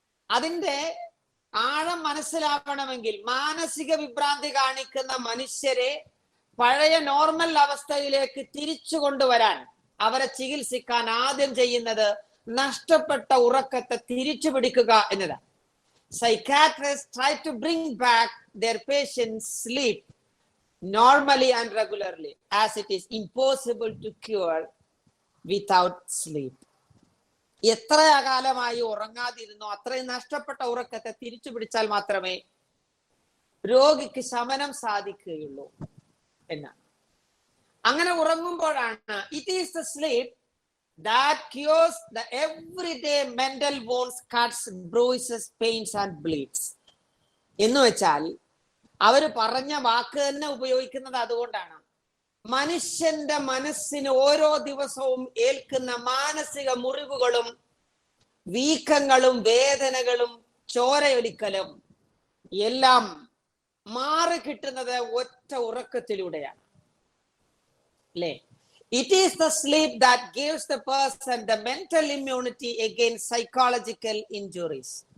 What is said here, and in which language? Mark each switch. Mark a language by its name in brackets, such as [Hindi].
[Malayalam] അതിന്റെ ആഴം മനസ്സിലാവണമെങ്കിൽ മാനസിക വിഭ്രാന്തി കാണിക്കുന്ന മനുഷ്യരെ പഴയ നോർമൽ അവസ്ഥയിലേക്ക് തിരിച്ചു കൊണ്ടുവരാൻ, അവരെ ചികിത്സിക്കാൻ ആദ്യം ചെയ്യുന്നത് നഷ്ടപ്പെട്ട ഉറക്കത്തെ തിരിച്ചു പിടിക്കുക എന്നതാണ്. [English] Psychiatrists try to bring back their patients' sleep normally and regularly, as it is impossible to cure without sleep. [Malayalam] എത്ര കാലമായി ഉറങ്ങാതിരുന്നോ അത്രയും നഷ്ടപ്പെട്ട ഉറക്കത്തെ തിരിച്ചു പിടിച്ചാൽ മാത്രമേ രോഗിക്ക് ശമനം സാധിക്കുകയുള്ളൂ എന്നാണ്. അങ്ങനെ ഉറങ്ങുമ്പോഴാണ് [English] it is the sleep that cures the everyday mental wounds, cuts, bruises, pains and bleeds. [Malayalam] എന്ന് വെച്ചാൽ അവര് പറഞ്ഞ വാക്ക് തന്നെ ഉപയോഗിക്കുന്നത് അതുകൊണ്ടാണ്. മനുഷ്യന്റെ മനസ്സിന് ഓരോ ദിവസവും ഏൽക്കുന്ന മാനസിക മുറിവുകളും വീക്കങ്ങളും വേദനകളും ചോരയൊലിക്കലും എല്ലാം മാറി കിട്ടുന്നത് ഒറ്റ ഉറക്കത്തിലൂടെയാണ്. അല്ലേ? [English] It is the sleep that gives the person the mental immunity against psychological injuries.